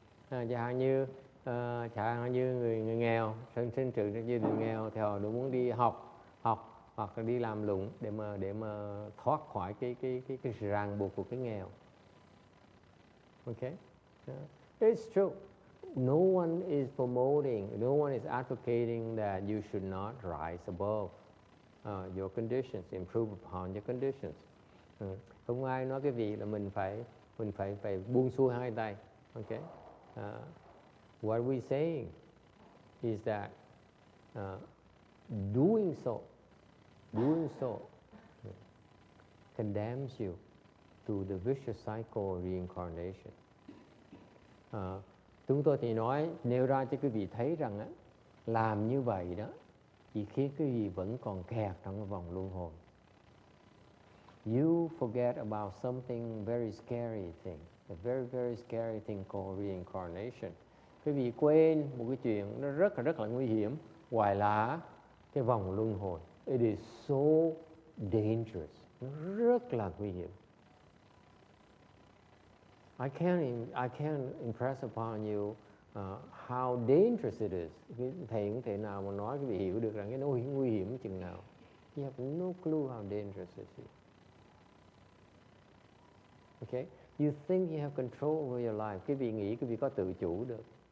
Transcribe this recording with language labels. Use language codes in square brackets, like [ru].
[vi] Chẳng hạn như người nghèo, sinh trưởng trong gia đình nghèo thì họ muốn đi học hoặc là đi làm lụng để mà thoát khỏi cái sự ràng buộc của cái nghèo. [en] Okay? It's true. No one is promoting, no one is advocating that you should not rise above your conditions, improve upon your conditions. [vi] Không ai nói cái gì là mình phải buông xuôi hai tay. [en] Okay? What we're saying is that doing so condemns you to the vicious cycle of reincarnation. [vi] Chúng tôi thì nêu ra cho quý vị thấy rằng làm như vậy đó chỉ khiến quý vị vẫn còn kẹt trong cái vòng luân hồi. [en] You forget about something very scary thing, a very very scary thing called reincarnation. [vi] Quý vị quên một cái chuyện nó rất là nguy hiểm, gọi là cái vòng luân hồi. [en] It is so dangerous. [vi] Nó rất là nguy hiểm. [en] I can't impress upon you how dangerous it is. [vi] Thầy không thể nào mà nói quý vị hiểu được rằng cái nó nguy hiểm chừng nào. [en] You have no clue how dangerous it is. Okay? You think you have control over your life. [vi] Quý vị nghĩ quý vị có tự chủ được.